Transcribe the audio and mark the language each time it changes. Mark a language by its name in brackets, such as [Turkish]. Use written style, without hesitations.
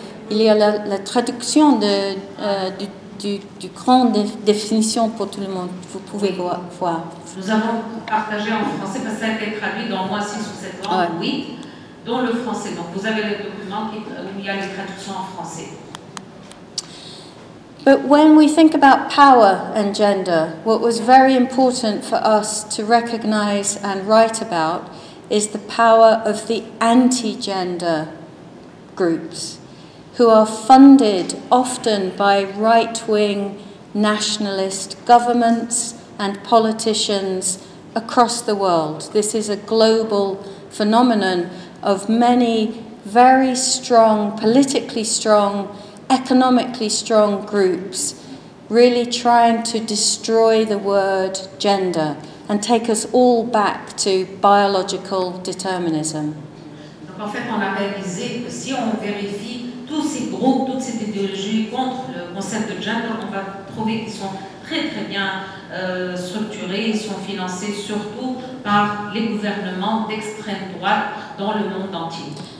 [French] Il y a la traduction du grand définition pour tout le monde. Vous pouvez voir. Nous avons partagé en français parce que ça a été traduit dans au moins 6 ou 7 langues, oui, dont le français. Donc vous avez les documents où il y a les traductions en français. [English] But when we think about power and gender, what was very important for us to recognize and write about is the power of the anti-gender groups, who are funded often by right-wing nationalist governments and politicians across the world. This is a global phenomenon of many very strong, politically strong, economically strong groups really trying to destroy the word gender and take us all back to biological determinism. [French] Donc en fait, on a réalisé que si on vérifie tous ces groupes, toutes ces idéologies contre le concept de gender, on va trouver qu'ils sont très très bien structurés, ils sont financés surtout par les gouvernements d'extrême droite dans le monde entier.